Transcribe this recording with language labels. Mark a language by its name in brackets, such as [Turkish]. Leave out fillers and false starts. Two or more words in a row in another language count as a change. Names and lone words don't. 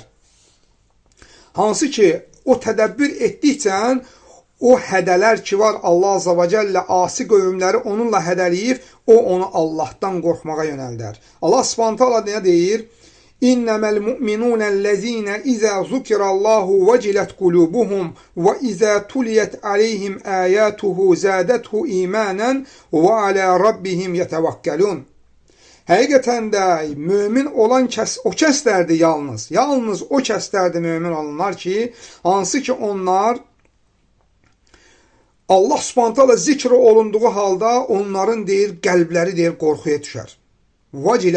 [Azerbaijani] Hansı ki, o tədəbbür etdikcə o hədələr ki var, Allah [Arabic] عز وجل [Azerbaijani] asi qövmləri onunla hədələyib, o onu Allahdan qorxmağa yönəldər. [Arabic] الله سبحانه وتعالى [Azerbaijani] nə deyir? [Arabic] إنما المؤمنون الذين إذا ذكر الله وجلت قلوبهم وإذا تليت عليهم آياته زادتهم إيمانا وعلى ربهم يتوكلون. [Azerbaijani] Həqiqətən də mömin olan o kəslərdir yalnız. Yalnız o kəslərdir mömin olanlar ki, hansı ki onlar [Arabic] الله سبحانه وتعالى [Azerbaijani] zikr olunduğu halda onların deyir qəlbləri deyir qorxuya düşər.